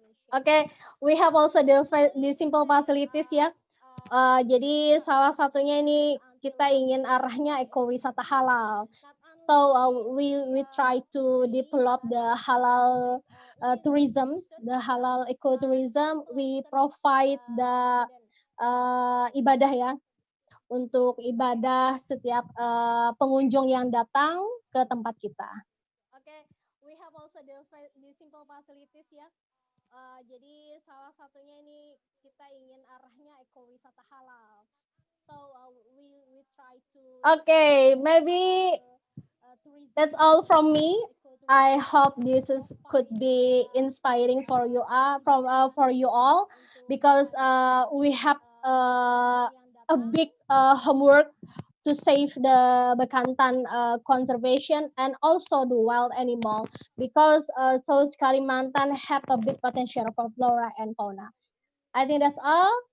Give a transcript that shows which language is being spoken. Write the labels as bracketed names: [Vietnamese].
[English] Okay, we have also the simple facilities ya. [Indonesian] Jadi salah satunya ini kita ingin arahnya ekowisata halal. [English] So we try to develop the halal tourism, the halal ecotourism. We provide the [Indonesian] ibadah ya, untuk ibadah setiap pengunjung yang datang ke tempat kita. [English] Okay, we have also the simple facilities ya. [Indonesian] Jadi salah satunya ini kita ingin arahnya ekowisata halal. [English] So we try to. Okay, maybe that's all from me. I hope could be inspiring for you for you all, because we have a big homework to save the Bekantan conservation and also the wild animal, because South Kalimantan have a big potential for flora and fauna. I think that's all.